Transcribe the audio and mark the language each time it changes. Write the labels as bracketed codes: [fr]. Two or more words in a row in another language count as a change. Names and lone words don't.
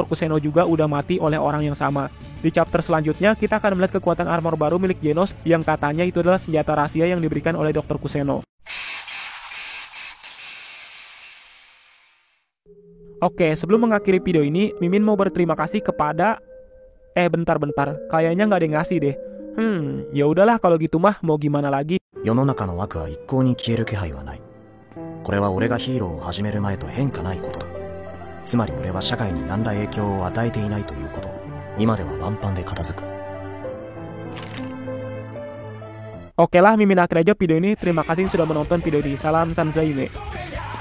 [id] Kuseno juga udah mati oleh orang yang sama. Di chapter selanjutnya kita akan melihat kekuatan armor baru milik Genos yang katanya itu adalah senjata rahasia yang diberikan oleh Dr. Kuseno. Oke, sebelum mengakhiri video ini, Mimin mau berterima kasih kepada... bentar, kayaknya nggak ada yang ngasih deh. Ya udahlah kalau gitu mah, mau gimana lagi. [ja] 世の中の悪は一向に消える気配はない。これは俺がヒーローを始める前と変化ないことだ。つまり俺は社会に何ら影響を与えていないということを今ではワンパンで片付く。 [id] Oke lah, Mimin akhir aja video ini. Terima kasih sudah menonton video ini. Salam Sanzaime.